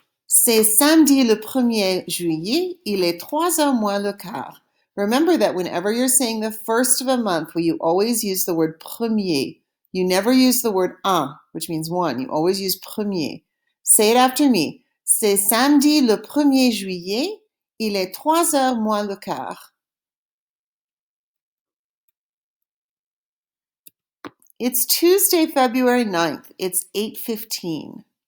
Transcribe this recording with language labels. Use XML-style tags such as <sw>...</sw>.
<fr>C'est samedi le 1er juillet. Il est 3 heures moins le quart.</fr> <en>Remember that whenever you're saying the first of a month, you always use the word premier. You never use the word un, which means one. You always use premier. Say it after me.</en> <fr>C'est samedi le 1er juillet. Il est 3 heures moins le quart.</fr> <en>It's Tuesday, February 9th. It's 8:15.</en>